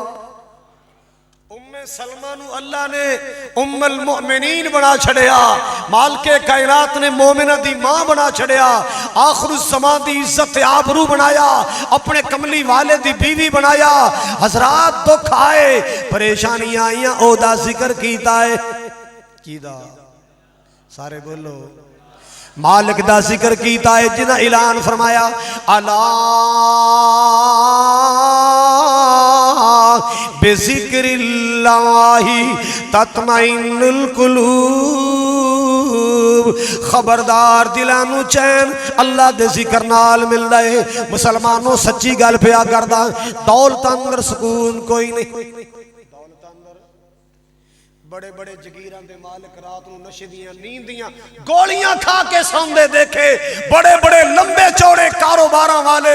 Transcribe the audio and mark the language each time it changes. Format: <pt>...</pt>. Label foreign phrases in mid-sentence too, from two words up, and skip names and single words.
<pa>ام سلمہ نوں اللہ نے ام المومنین بنا چھڈیا مالک کائنات نے مومناں دی ماں بنا چھڈیا آخر الزماں دی عزت آبرو بنایا اپنے کملی والے دی بیوی بنایا حضرات دکھ آئے پریشانیاں آئیاں اودا ذکر کیتا ہے کیدا سارے بولو مالک دا ذکر کیتا ہے جنہیں اعلان فرمایا الا</pa> <ar>بذكر الله تطمئن القلوب</ar> <pa>خبردار دلاں نوں چین اللہ دے ذکر نال ملدا ہے مسلمانو سچی گل پیا کردا دولت اندر سکون کوئی نہیں بڑے بڑے جاگیراں دے مالک رات نوں نشے دیاں نیند دیاں گولیاں کھا کے سوندے دیکھے بڑے بڑے لمبے چوڑے کاروباراں والے</pa>